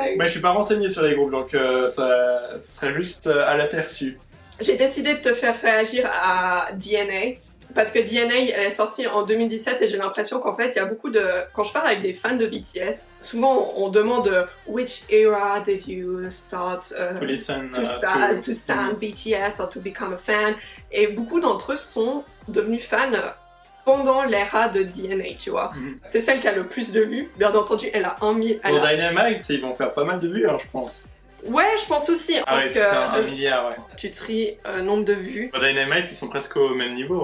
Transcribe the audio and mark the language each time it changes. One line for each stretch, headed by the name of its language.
French: Mais je suis pas renseigné sur les groupes, donc ça serait juste à l'aperçu. J'ai décidé de te faire réagir à DNA. Parce que DNA, elle est sortie en 2017 et j'ai l'impression qu'en fait, il y a beaucoup de... Quand je parle avec des fans de BTS, souvent on demande
English: which era did you start to listen, to stan BTS or to become a fan.
French: Et beaucoup d'entre eux sont devenus fans pendant l'ère de DNA, tu vois. C'est celle qui a le plus de vues. Bien entendu, elle a 1 000... Pour Dynamite, ils vont faire pas mal de vues, hein, je pense. Ouais, je pense aussi. Parce que 1 milliard, ouais. Tu tries nombre de vues. Pour Dynamite, ils sont presque au même niveau.